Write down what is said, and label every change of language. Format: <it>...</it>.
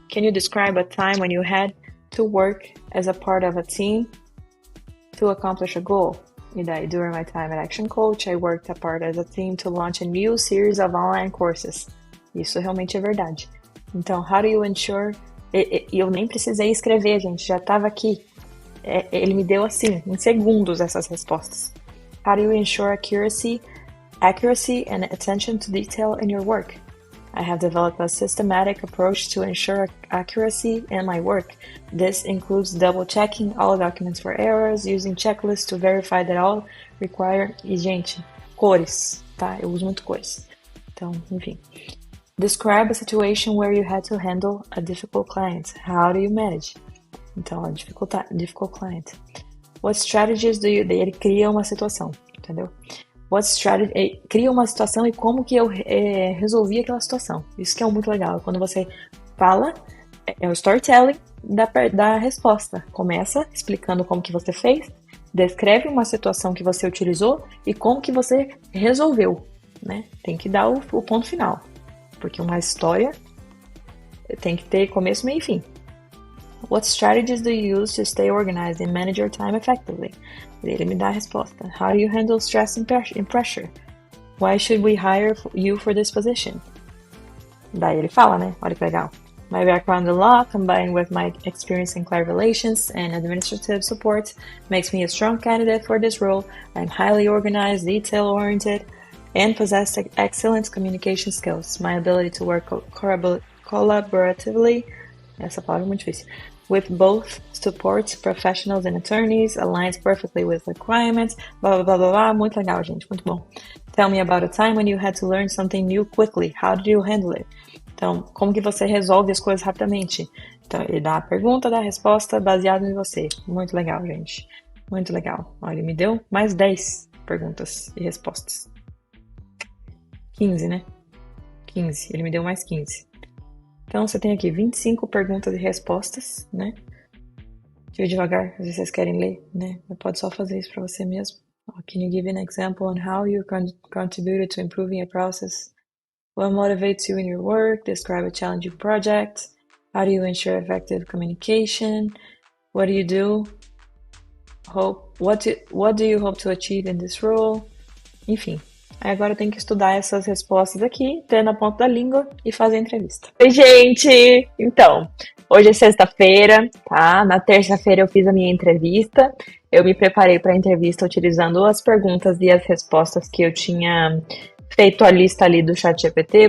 <en>Can you describe a time when you had to work as a part of a team to accomplish a goal?</en> <pt>E daí,</pt> <en>during my time at Action Coach, I worked a part as a team to launch a new series of online courses.</en> <pt>Isso realmente é verdade. Então,</pt> <en>how do you ensure...</en> <pt>E eu nem precisei escrever, gente, já estava aqui. Ele me deu assim, em segundos, essas respostas.</pt> <en>How do you ensure accuracy and attention to detail in your work? I have developed a systematic approach to ensure accuracy in my work. This includes double-checking all documents for errors, using checklists to verify that all require...</en> <pt>E, gente, cores, tá? Eu uso muito cores. Então, enfim.</pt> <en>Describe a situation where you had to handle a difficult client. How do you manage? Então, a difficult client. What strategies do you...</en> <pt>Ele cria uma situação, entendeu?</pt> <en>What strategy...</en> <pt>Cria uma situação e como que eu resolvi aquela situação. Isso que é muito legal. Quando você fala, é o storytelling da resposta. Começa explicando como que você fez, descreve uma situação que você utilizou e como que você resolveu, né? Tem que dar o ponto final. Porque uma história tem que ter começo, meio e fim.</pt> <en>What strategies do you use to stay organized and manage your time effectively?</en> <pt>Ele me dá a resposta.</pt> <en>How do you handle stress and pressure? Why should we hire you for this position?</en> <pt>Daí ele fala, né? Olha que legal.</pt> <en>My background in law, combined with my experience in client relations and administrative support, makes me a strong candidate for this role. I'm highly organized, detail-oriented, and possess excellent communication skills. My ability to work collaboratively,</en> <pt>essa palavra é muito difícil,</pt> <en>with both support professionals and attorneys aligns perfectly with requirements, blá blá blá blá blá.</en> <pt>Muito legal, gente, muito bom. Tell me about a time when you had to learn something new quickly. How did you handle it? Então, como que você resolve as coisas rapidamente? Então, ele dá a pergunta, dá a resposta baseado em você. Muito legal, gente. Muito legal. Olha, ele me deu mais 10 perguntas e respostas. 15, né? 15. Ele me deu mais 15. Então, você tem aqui 25 perguntas e respostas, né? Deixa eu ir devagar, às vezes vocês querem ler, né? Você pode só fazer isso para você mesmo.</pt> <en>Can you give an example on how you contributed to improving a process? What motivates you in your work? Describe a challenging project. How do you ensure effective communication? What do you do? What do you hope to achieve in this role?</en> <pt>Enfim. Agora eu tenho que estudar essas respostas aqui, ter na ponta da língua e fazer a entrevista. Oi, gente! Então, hoje é sexta-feira, tá? Na terça-feira eu fiz a minha entrevista. Eu me preparei para a entrevista utilizando as perguntas e as respostas que eu tinha feito a lista ali do ChatGPT.</pt>